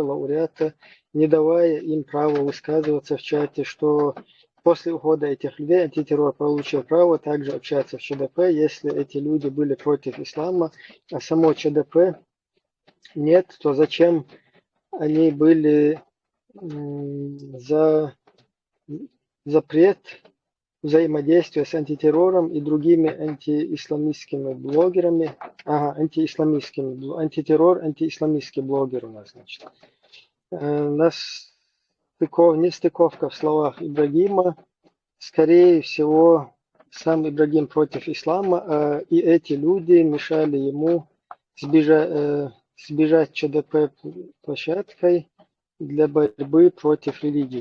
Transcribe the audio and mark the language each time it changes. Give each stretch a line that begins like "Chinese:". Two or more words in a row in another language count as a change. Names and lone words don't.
Russian: лауреата, не давая им права высказываться в чате, что после ухода этих людей антитеррор получил право также общаться в ЧДП, если эти люди были против ислама, а само ЧДП нет, то зачем они были за запрет взаимодействия с антитеррором и другими антиисламистскими блогерами. Антитеррор, антиисламистский блогер у нас, значит. Нестыковка в словах Ибрагима. Скорее всего, сам Ибрагим против ислама, и эти люди мешали ему сбежать ЧДП площадкой для борьбы против религии.